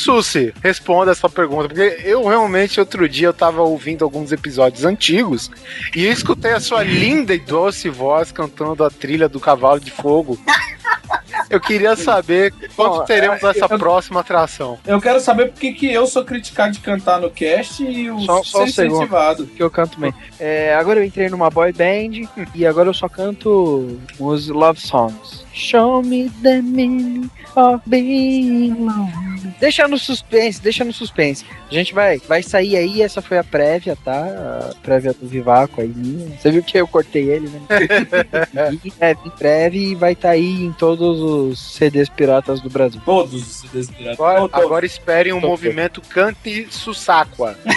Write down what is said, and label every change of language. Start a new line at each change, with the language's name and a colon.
Portuguese: Sussi, responda essa pergunta, porque eu realmente, outro dia, eu tava ouvindo alguns episódios antigos e eu escutei a sua linda e doce voz cantando a trilha do Cavalo de Fogo. Eu queria saber quando teremos essa próxima atração. Eu quero saber porque que eu sou criticado de cantar no cast e o só um segundo, que eu canto bem. É, agora eu entrei numa boy band e agora eu só canto os love songs.
English: Show me the meaning of being lonely.
Portuguese: Deixa no suspense. A gente vai sair aí, essa foi a prévia, tá? A prévia do Vivaco aí. Você viu que eu cortei ele, né? Em breve vai estar aí em todos os CDs piratas do Brasil. Todos os CDs piratas. Agora esperem um movimento Cante Sussaqua.